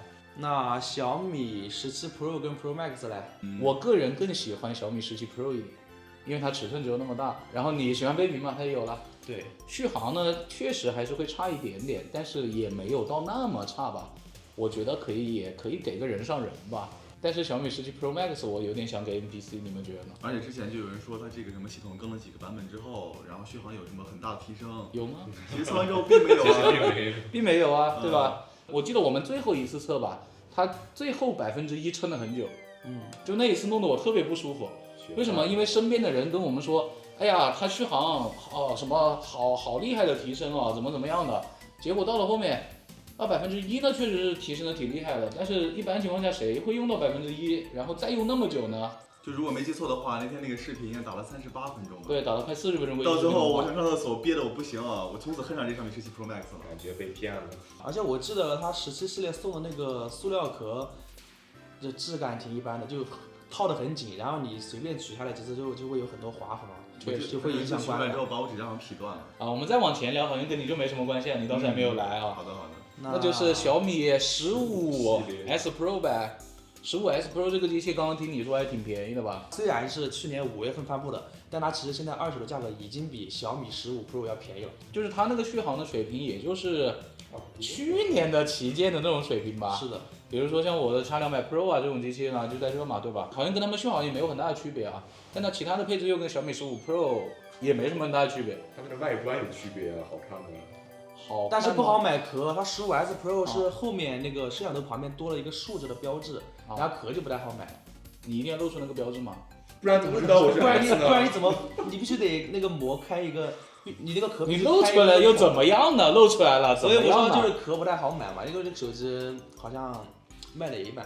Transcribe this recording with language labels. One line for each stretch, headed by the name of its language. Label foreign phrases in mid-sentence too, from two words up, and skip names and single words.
Chinese: 那小米17 Pro 跟 Pro Max 嘞？我個人更喜歡小米17 Pro 一點，因為它尺寸只有那麼大。然後你喜歡倍屏嘛，它也有了。對，續航呢確實還是會差一點點，但是也沒有到那麼差吧。我覺得也可以給個人上人吧。但是小米17 Pro Max 我有點想給 NPC， 你們覺得呢？而且之前就有人說它這個什麼系統更了幾個版本之後，然後續航有什麼很大的提升。有嗎？其實測完之後並沒有啊，並沒有啊，對吧？我記得我們最後一次測吧，它最後1%撐了很久，就那一次弄得我特別不舒服。為什麼？因為身邊的人跟我們說，哎呀，它續航什麼好厲害的提升啊，怎麼樣的。結果到了後面，1%呢確實是提升的挺厲害的，但是一般情況下誰會用到1%，然後再用那麼久呢？就如果沒記錯的話，那天那個視頻應該打了38分鐘吧。對，打了快40分鐘。到最後我想上廁所憋得我不行啊，我從此恨上這小米17 Pro Max 了，感覺被騙了。而且我記得它17系列送的那個塑料殼，就質感挺一般的，就套得很緊，然後你隨便取下來，其實就會有很多劃痕，就會影響觀感。之後把我指甲上劈斷了。我們再往前聊，好像跟你就沒什麼關係，你當時還沒有來啊。好的。那就是小米15S Pro 唄。15S Pro 這個機器剛剛聽你說還挺便宜的吧？雖然是去年5月份發布的，但它其實現在二手的價格已經比小米15 Pro 要便宜了。就是它那個續航的水平，也就是去年的旗艦的那種水平吧。是的。比如說像我的 X200 Pro 啊這種機器呢，就在這嘛，對吧？好像跟他們續航也沒有很大的區別啊。但它其他的配置又跟小米15 Pro 也沒什麼很大的區別。它們的外觀有區別，好看嗎？好，但是不好買殼。它 15S Pro 是後面那個攝像頭旁邊多了一個數字的標誌，然後殼就不太好買。你一定要露出那個標誌嗎？不然怎麼知道我是 S 呢？不然你怎麼？你必須得那個膜開一個，你那個殼。你露出來又怎麼樣呢？露出來了，所以我說就是殼不太好買嘛，因為這手機好像賣了也一半。